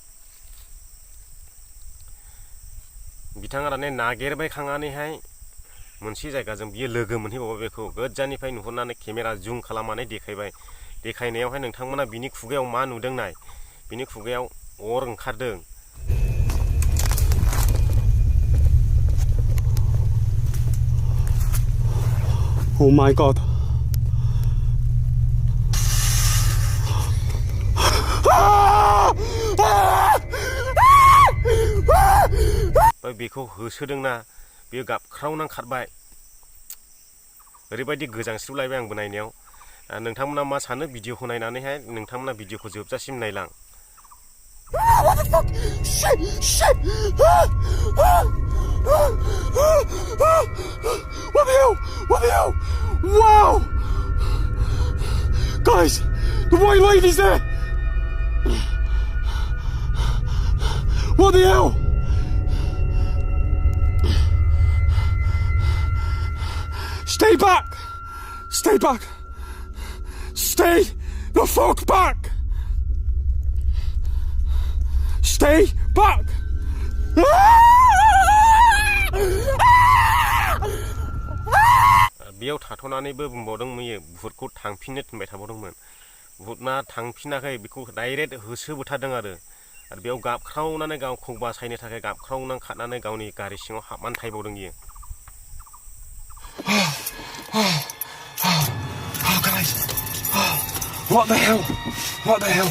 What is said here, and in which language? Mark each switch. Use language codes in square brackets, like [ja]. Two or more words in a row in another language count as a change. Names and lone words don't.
[brx] बिथाङा दाने नागिरबाय खांनानैहाय मोनसे जायगाजों बियो लोगो मोनहैबावबाय। बेखौ गोजाननिफ्राय नुहुरनानै केमेरा जुम खालामनानै देखायबाय। देखायनायावहाय नोंथांमोना बिनि खुगायाव मा नुदों नाय। बिनि खुगायाव अर ओंखारदों। [en] Oh my god. [brx] बेखौ होसोदोंना बेयो गाबख्रावनां खारबाय। ओरैबायदि गोजांस्रिवलायबाय आंबो नायनायाव। नोंथांमोना मा सानो भिडिअखौ नायनानैहाय नोंथांमोना भिडिअखौ जोबजासिम नायलां। [en] What the fuck? Shit! Shit! What the hell? What the hell? Wow! Guys, the white lady's there! What the hell? Stay back! Stay back! Stay the fuck back! Stay back! [brx] बेयाव थाथ'नानैबो बुंबावदोंमोन बुहुतखौ थांफिननो थिनबाय थाबावदोंमोन। बुहुतना थांफिनाखै, बेखौ डाइरेक्ट होसोबोथारदों आरो बेयाव गाबख्रावनानै गावखौ बासायनो थाखाय गाबख्रावनानै खारनानै गावनि गारि सिङाव हाबनानै थायबावदों इयो। [en] What the hell? What the hell?